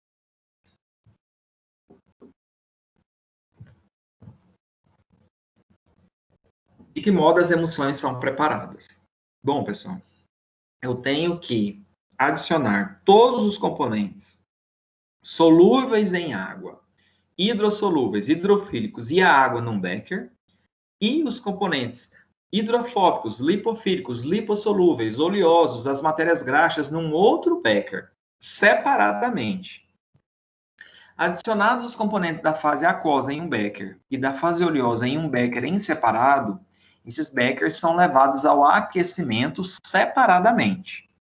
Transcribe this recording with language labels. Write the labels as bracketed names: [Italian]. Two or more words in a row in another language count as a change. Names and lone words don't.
[Portuguese] De que modo as emulsões são preparadas? Bom, pessoal, eu tenho que adicionar todos os componentes solúveis em água, hidrossolúveis, hidrofílicos e a água num becker, e os componentes hidrofóbicos, lipofílicos, lipossolúveis, oleosos, as matérias graxas num outro becker, separadamente. Adicionados os componentes da fase aquosa em um becker e da fase oleosa em um becker em separado, esses beckers são levados ao aquecimento separadamente.